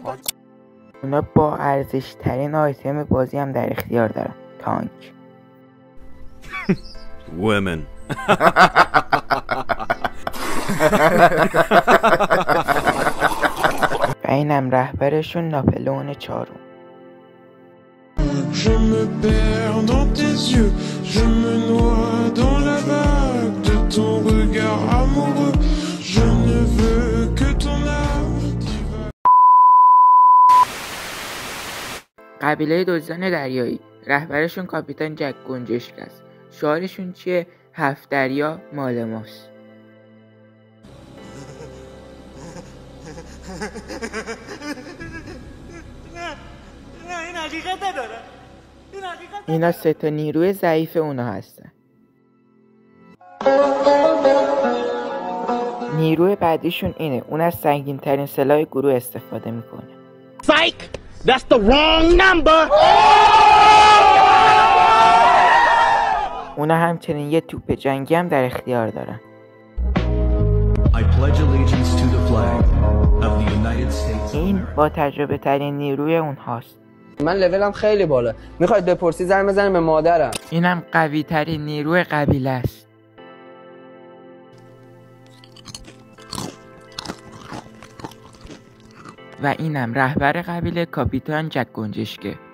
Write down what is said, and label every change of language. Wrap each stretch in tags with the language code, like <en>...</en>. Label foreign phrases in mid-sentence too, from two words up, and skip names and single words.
<fa>اونا با ارزش ترین آیتم بازی هم در اختیار دارن، تانک.</fa> <en>Women.</en> <fa>و و اینم رهبرشون ناپلئون چهارم.</fa> <fr>Je me perds dans tes yeux, je me noie dans la vague de ton regard amoureux, je ne veux que ton âme.</fr> <fa>قبیله دزدان دریایی، رهبرشون کاپیتان جک گنجشک است. شعارشون چیه؟ 7 دریا مال ماست. نه این حقیقت نداره. اینا 3 تا نیروی ضعیف اونا هستن. نیروی بعدیشون اینه، اون از سنگین ترین سلاح گروه استفاده میکنه.</fa> <en>Psych! That's the wrong number!</en> <fa>اونا همچنین یه توپ جنگی هم در اختیار دارن.</fa> <en>I pledge allegiance to the flag of the United States.</en> <fa>این با تجربه ترین نیروی اونهاست. من لولم خیلی بالا. میخواید بپرسی زنگ بزنم به مادرم. اینم قوی ترین نیروی قبیله است. و اینم رهبر قبیله کاپیتان جک گنجشکه.</fa>